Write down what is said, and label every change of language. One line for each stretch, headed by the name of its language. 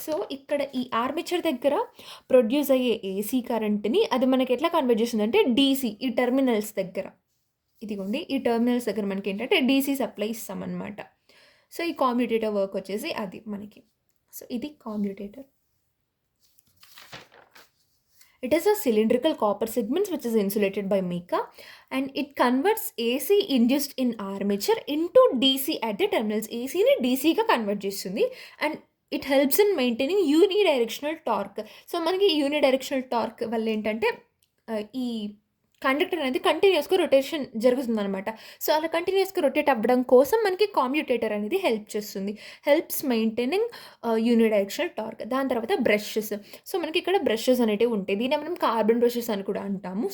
Telugu: So ఇక్కడ ఈ armature దగ్గర ప్రొడ్యూస్ అయ్యే ఏసీ కరెంట్ని అది మనకి ఎట్లా కన్వర్ట్ చేస్తుందంటే డీసీ, ఈ టెర్మినల్స్ దగ్గర, ఇదిగోండి ఈ టెర్మినల్స్ దగ్గర మనకి ఏంటంటే డీసీ సప్లై ఇస్తామన్నమాట. సో ఈ కామ్యూటేటర్ వర్క్ వచ్చేసి అది మనకి. సో ఇది కామ్యూటేటర్.
English: It is a cylindrical copper segment which is insulated by mica and it converts AC induced in armature into DC at the terminals.
Telugu: AC ni DC గా convert చేస్తుంది
English: and it helps in maintaining unidirectional torque.
Telugu: So మనకి unidirectional torque వల్ల ఏంటంటే ఈ conductor అనేది కంటిన్యూస్గా rotation జరుగుతుంది అనమాట. సో అలా కంటిన్యూస్గా రొటేట్ అవ్వడం కోసం మనకి కామ్యూటేటర్ అనేది హెల్ప్ చేస్తుంది,
English: Helps maintaining unidirectional torque.
Telugu: దాని తర్వాత బ్రషెస్. సో మనకి ఇక్కడ బ్రషెస్ అనేవి ఉంటాయి, దీన్ని మనం కార్బన్ బ్రషెస్ అని కూడా అంటాము.